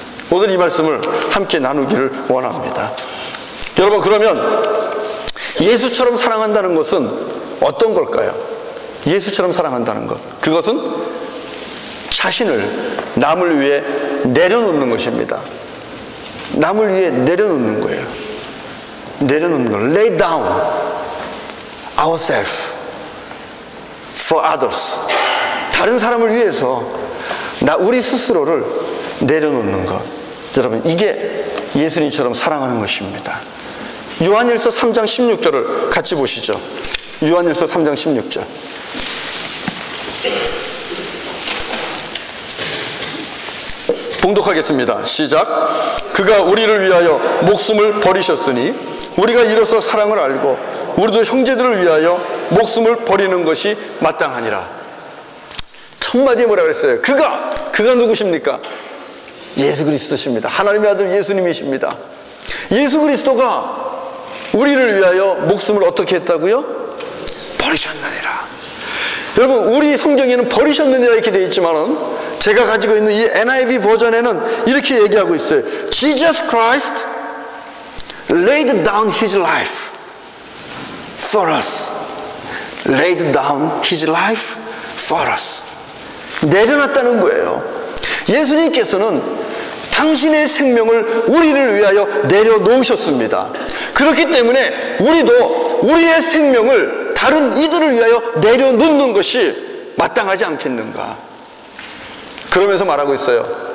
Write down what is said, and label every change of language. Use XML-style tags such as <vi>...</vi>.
<ko>오늘 이 말씀을 함께 나누기를 원합니다. 여러분, 그러면 예수처럼 사랑한다는 것은 어떤 걸까요? 예수처럼 사랑한다는 것, 그것은 자신을 남을 위해 내려놓는 것입니다. 남을 위해 내려놓는 거예요. 내려놓는 걸,</ko> <en>lay down ourselves for others.</en> <ko>다른 사람을 위해서 우리 스스로를 내려놓는 것. 여러분, 이게 예수님처럼 사랑하는 것입니다. 요한일서 3장 16절을 같이 보시죠. 요한일서 3장 16절. 봉독하겠습니다. 시작. 그가 우리를 위하여 목숨을 버리셨으니 우리가 이로써 사랑을 알고 우리도 형제들을 위하여 목숨을 버리는 것이 마땅하니라. 첫 마디에 뭐라 그랬어요? 그가 누구십니까? 예수 그리스도십니다. 하나님의 아들 예수님이십니다. 예수 그리스도가 우리를 위하여 목숨을 어떻게 했다고요? 버리셨느니라. 여러분, 우리 성경에는 버리셨느니라 이렇게 되어 있지만은 제가 가지고 있는 이 NIV 버전에는 이렇게 얘기하고 있어요.</ko> <en>Jesus Christ laid down his life for us. laid down his life for us.</en> <ko>내려놨다는 거예요. 예수님께서는 당신의 생명을 우리를 위하여 내려놓으셨습니다. 그렇기 때문에 우리도 우리의 생명을 다른 이들을 위하여 내려놓는 것이 마땅하지 않겠는가. 그러면서 말하고 있어요.</ko>